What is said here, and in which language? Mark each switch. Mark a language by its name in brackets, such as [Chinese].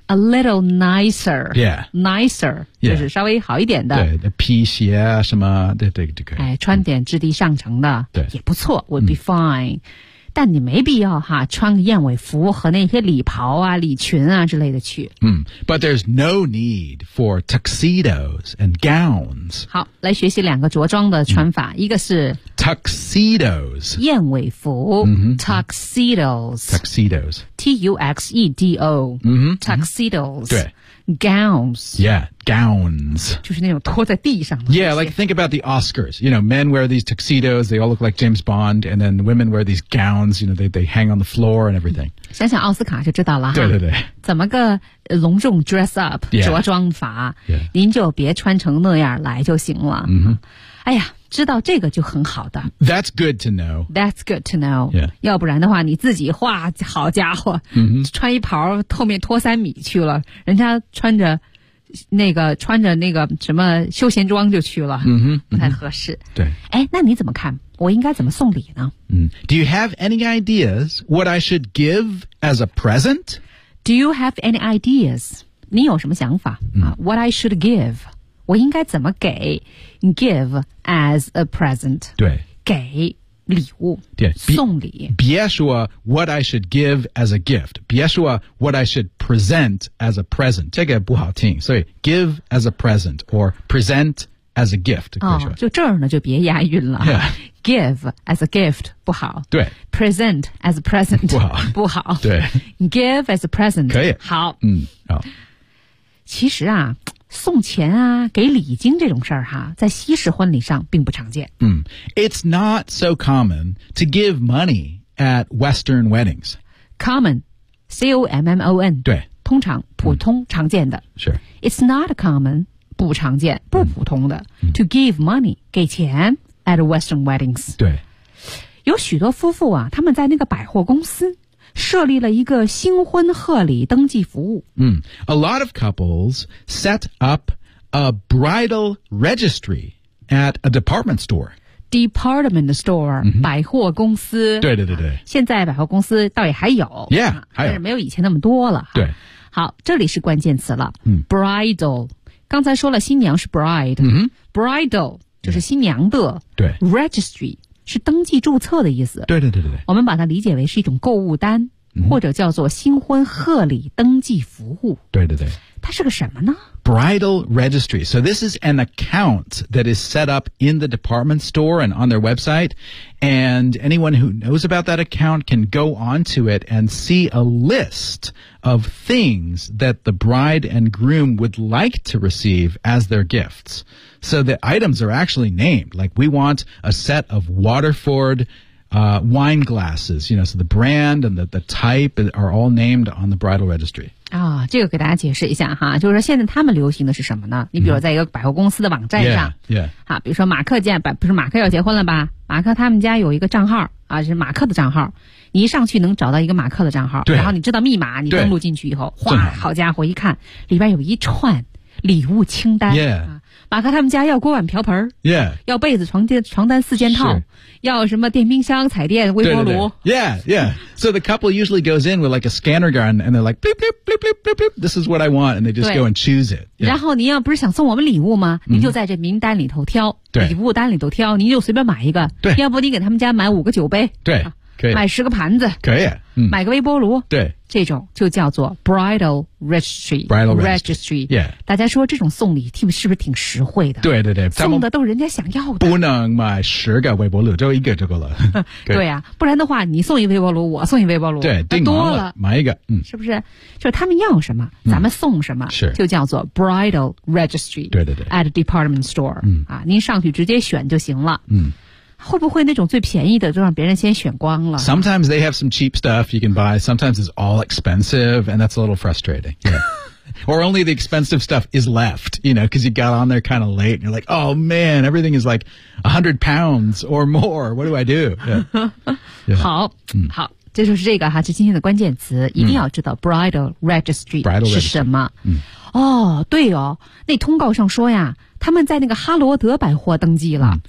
[English] A little nicer Yeah Nicer、 yeah. [Chinese] 就是稍微好一点的对皮鞋啊什么对对对可以、哎、穿点质地上乘的、mm. 也不错 [English] would be fine、 [Chinese] mm. 但你没必要哈穿个燕尾服和那些礼袍啊礼裙啊之类的去。 [English] 嗯、mm, ,but there's no need for tuxedos and gowns. [Chinese] 好来学习两个着装的穿法、mm. 一个是 [English] ,tuxedos. [Chinese] 燕尾服、 mm-hmm. [English] ,tuxedos. Tuxedos. T-U-X-E-D-O.、 Mm-hmm. Tuxedos. [Chinese] 对。 [English] Gowns. Yeah, gowns. [Chinese] 就是那种拖在地上的。 [English] Yeah, like think about the Oscars. You know, men wear these tuxedos, they all look like James Bond, and then women wear these gowns, you know, they hang on the floor and everything. [Chinese] 想想奥斯卡就知道了。对对对。怎么个隆重 dress up, 着装法、 [English] yeah. [Chinese] 您就别穿成那样来就行了。 Mm-hmm. 哎呀知道这个就很好的。 [English] That's good to know. That's good to know.、 Yeah. [Chinese] 要不然的话你自己画好家伙、 mm-hmm. 穿一袍后面拖三米去了人家穿着那个什么休闲装就去了、 mm-hmm. 不太合适。对。哎那你怎么看我应该怎么送礼呢、 mm. [English] Do you have any ideas what I should give as a present? Do you have any ideas? [Chinese] 你有什么想法、 mm. [English] What I should give? [Chinese] 我应该怎么给 [English] give as a present [Chinese] 对给礼物对送礼别说 [English] what I should give as a gift 别说 what I should present as a present [Chinese] 这个不好听所以 [English] give as a present or present as a gift、 [Chinese] 哦、就这儿呢就别押韵了、 [English] yeah. give as a gift [Chinese] 不好对 [English] present as a present [Chinese] 不好对 [English] give as a present [Chinese] 可以好、嗯哦、其实啊送钱啊给礼金这种事儿哈在西式婚礼上并不常见。 Mm. [English] It's not so common to give money at Western weddings. Common, C-O-M-M-O-N [Chinese] 对通常普通常见的是 [English] It's not common [Chinese] 不常见不普通的 [English] To give money [Chinese] 给钱 [English] at Western weddings [Chinese] 对有许多夫妇啊他们在那个百货公司设立了一个新婚贺礼登记服务 [English] A lot of couples set up a bridal registry at a department store Department store、mm-hmm. [Chinese] 百货公司对对对对、啊、现在百货公司倒也还有 Yeah 还有但是没有以前那么多了对、啊、好这里是关键词了、 mm-hmm. Bridal 刚才说了新娘是 bride、 mm-hmm. Bridal 就是新娘的对 Registry 是登记注册的意思对对对对我们把它理解为是一种购物单、 mm-hmm. 或者叫做新婚贺礼登记服务对对对它是个什么呢 [English] Bridal registry. So this is an account that is set up in the department store and on their website. And anyone who knows about that account can go onto it and see a list of things that the bride and groom would like to receive as their gifts. So the items are actually named. Like we want a set of Waterford, wine glasses. You know, so the brand and the type are all named on the bridal registry. [Chinese] 啊、哦，这个给大家解释一下哈，就是说现在他们流行的是什么呢？你比如在一个百货公司的网站上， [English] 好、yeah, yeah. [Chinese] 啊，比如说马克见不是马克要结婚了吧？马克他们家有一个账号啊，是马克的账号，你一上去能找到一个马克的账号，对然后你知道密码，你登录进去以后，哗，好家伙，一看里边有一串礼物清单、 [English] yeah. 啊， [Chinese] 马克他们家要锅碗瓢盆、 [English] yeah. [Chinese] 要被子床单四件套。要什么电冰箱、彩电、微波炉 [English] 对对对 ？Yeah, yeah. So the couple usually goes in with like a scanner gun, and they're like, bloop, bloop, bloop, bloop, bloop, bloop. This is what I want, and they just go and choose it.、 Yeah. [Chinese] 然后您要不是想送我们礼物吗？您就在这名单里头挑，礼物单里头挑，您就随便买一个。对，要不你给他们家买五个酒杯，对，可以买十个盘子，可以、买个微波炉，对，这种就叫做 bridal registry. [English] Bridal registry. Yeah. [Chinese] 大家说这种送礼是不是挺实惠的？对对对，送的都是人家想要的。不能买十个微波炉，就一个就够了。对呀、啊，不然的话，你送一微波炉，我送一微波炉，对，订多了买一个，是不是？就是他们要什么，咱们送什么，是就叫做 bridal registry. 对对对 [English] ，at a department store. [Chinese] 啊，您上去直接选就行了。会不会那种最便宜的就让别人先选光了 [English] Sometimes they have some cheap stuff you can buy. Sometimes it's all expensive and that's a little frustrating.、Yeah. Or only the expensive stuff is left, you know, because you got on there kind of late and you're like, oh man, everything is like £100 or more. What do I do? [Chinese] Yeah. Yeah. 好、好这就是这个哈是今天的关键词一定要知道 bridal registry 是什么、哦对哦那通告上说呀他们在那个哈罗德百货登记了。